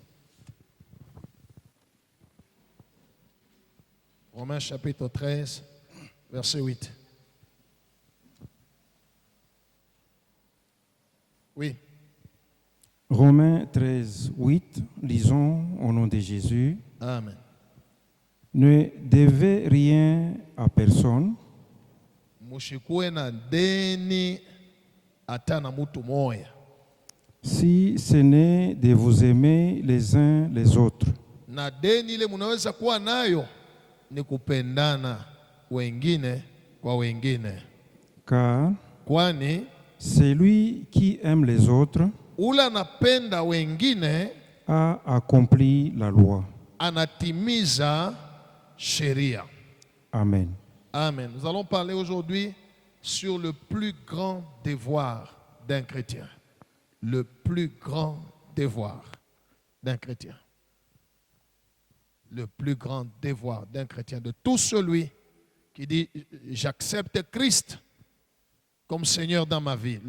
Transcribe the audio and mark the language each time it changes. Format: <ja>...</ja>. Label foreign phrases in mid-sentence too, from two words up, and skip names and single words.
<fr>Romains chapitre 13, verset 8. Oui. Romains 13, 8, lisons au nom de Jésus. Amen. Ne devez rien à personne,</fr> <sw>Mushikuwe na deni hata na mutu moya.</sw> <fr>si ce n'est de vous aimer les uns les autres.</fr> <sw>Na deni ile munaweza kuwa nayo ni kupendana wengine kwa wengine.</sw> <fr>Car</fr> <sw>Kwani</sw> <fr>celui qui aime les autres</fr> <sw>ula anapenda wengine</sw> <fr>a accompli la loi.</fr> <sw>anatimiza sheria.</sw> <fr>Amen. Amen. Nous allons parler aujourd'hui sur le plus grand devoir d'un chrétien. Le plus grand devoir d'un chrétien. Le plus grand devoir d'un chrétien. De tout celui qui dit « J'accepte Christ comme Seigneur dans ma vie ».</fr>